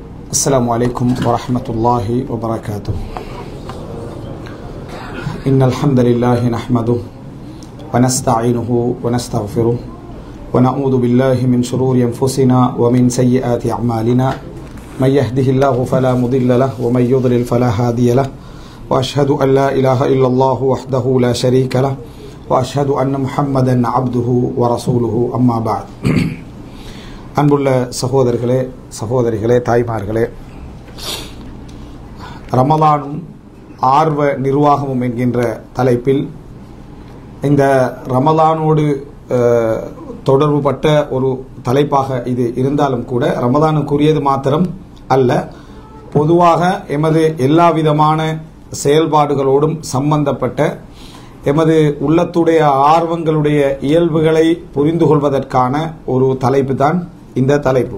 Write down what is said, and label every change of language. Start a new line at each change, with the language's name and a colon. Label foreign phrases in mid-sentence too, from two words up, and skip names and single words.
Arabic: السلام عليكم ورحمة الله وبركاته. إن الحمد لله نحمده ونستعينه ونستغفره ونعوذ بالله من شرور أنفسنا ومن سيئات أعمالنا من يهده الله فلا مضل له ومن يضلل فلا هادي له وأشهد أن لا إله إلا الله وحده لا شريك له وأشهد أن محمدا عبده ورسوله أما بعد.
Tamil: அன்புள்ள சகோதரிகளே தாய்மார்களே, ரமலானும் ஆர்வ நிர்வாகமும் என்கின்ற தலைப்பில் இந்த ரமலானோடு தொடர்புபட்ட ஒரு தலைப்பாக இது இருந்தாலும் கூட ரமலானுக்குரியது மாத்திரம் அல்ல, பொதுவாக எமது எல்லா விதமான செயல்பாடுகளோடும் சம்பந்தப்பட்ட எமது உள்ளத்துடைய ஆர்வங்களுடைய இயல்புகளை புரிந்து கொள்வதற்கான ஒரு தலைப்பு தான் இந்த தலைப்பு.